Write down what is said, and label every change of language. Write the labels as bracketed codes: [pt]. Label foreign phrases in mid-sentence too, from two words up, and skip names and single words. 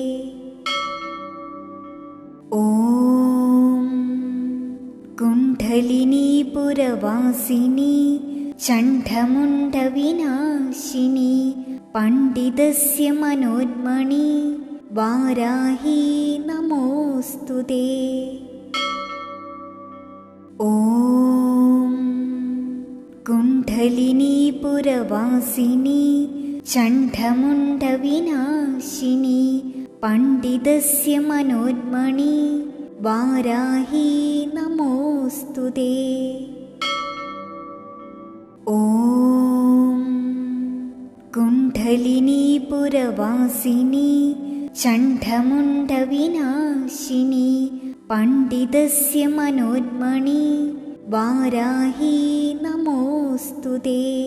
[sa] ॐ कुण्डलिनीपुरवासिनी चण्डमुण्डविनाशिनी पण्डितस्य मनोन्मणि वाराही नमोऽस्तु ते। ॐ कुण्डलिनी പുരവാസിനി ചണ്ഡമുണ്ഡവിനാശിനി പണ്ഡിതസ്യ മനോന്മണി വാരാഹി നമോസ്തുതേ. ഓം കുണ്ഡലിനി പുരവാസിനി ചണ്ഡമുണ്ഡവിനാശിനി പണ്ഡിതസ്യ മനോന്മണി വാരാഹി നമോസ്തുതേ.